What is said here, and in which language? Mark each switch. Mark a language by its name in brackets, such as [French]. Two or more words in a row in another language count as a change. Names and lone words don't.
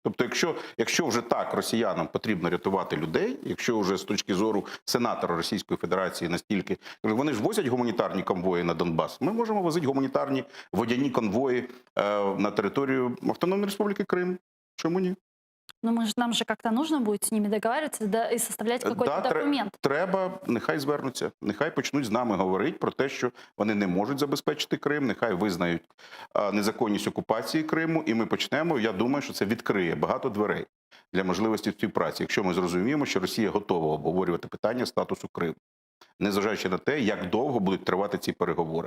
[Ukrainian] Тобто, якщо вже так росіянам потрібно рятувати людей, якщо вже з точки зору сенатора Російської Федерації настільки... Вони ж возять гуманітарні конвої на Донбас. Ми можемо возити гуманітарні водяні конвої на територію Автономної Республіки Крим. Чому ні? [Russian] Ну, нам же как-то нужно будет с ними договариваться и составлять какой-то документ. [Ukrainian] Треба, нехай звернуться, нехай почнуть з нами говорити про те, що вони не можуть забезпечити Крим, нехай визнають незаконність окупації Криму, і ми почнемо, я думаю, що це відкриє багато дверей для можливості співпраці, якщо ми зрозуміємо, що Росія готова обговорювати питання статусу Криму, незважаючи на те, як довго будуть тривати ці переговори.